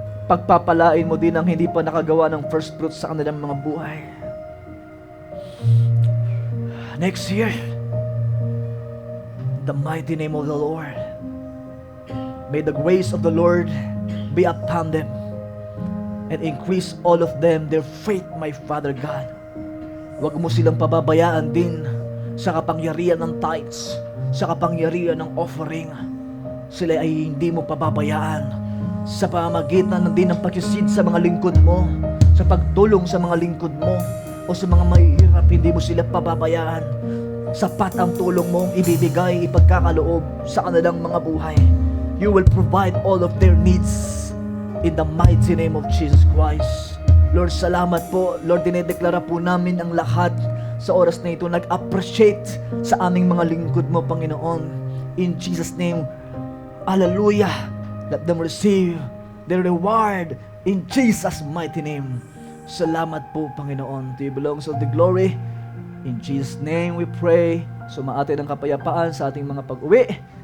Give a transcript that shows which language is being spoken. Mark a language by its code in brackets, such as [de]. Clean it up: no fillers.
[tl] Pagpapalain mo din ang hindi pa nakagawa ng first fruits sa kanilang mga buhay. [en] Next year, the mighty name of the Lord. May the grace of the Lord be upon them and increase all of them their faith, my Father God. [tl] Huwag mo silang pababayaan din sa kapangyarihan ng tithes, sa kapangyarihan ng offering. Sila ay hindi mo pababayaan sa pamamagitan din ng pagsisid sa mga lingkod mo, sa pagtulong sa mga lingkod mo, o sa mga mahihirap, hindi mo sila pababayaan. Sapat ang tulong mong ibibigay, ipagkakaloob sa kanilang mga buhay. [en] You will provide all of their needs in the mighty name of Jesus Christ. [tl] Lord, salamat po. Lord, dinedeklara po namin ang lahat sa oras na ito nag-appreciate sa aming mga lingkod mo, Panginoon. [en] In Jesus' name, hallelujah. Let them receive their reward in Jesus' mighty name. [tl] Salamat po, Panginoon. [en] To you belongs all the glory. In Jesus' name we pray. [tl] Sumaatin ang kapayapaan sa ating mga pag-uwi.